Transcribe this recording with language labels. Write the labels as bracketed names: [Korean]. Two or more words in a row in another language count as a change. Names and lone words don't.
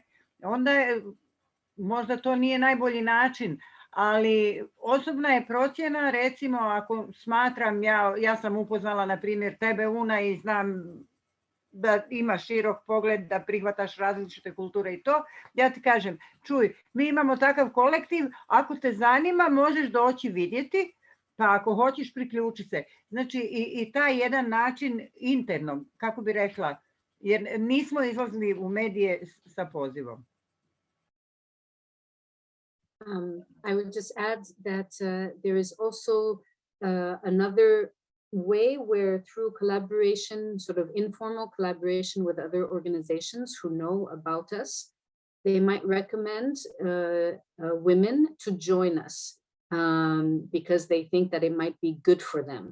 [Bosnian] Onda možda to nije najbolji način, ali osobna je procjena, recimo ako smatram, ja sam upoznala na primjer tebe Una i znam da imaš širok pogled, da prihvataš različite kulture i to, ja ti kažem, čuj, mi imamo takav kolektiv, ako te zanima možeš doći vidjeti, pa ako hoćeš priključi se. Znači i taj jedan način interno, kako bi rekla, jer nismo izlazili u medije sa pozivom. [English] I would just add that there is also another way where through collaboration, sort of informal collaboration with other organizations who know about us, they might recommend women to join us because they think that it might be good for them.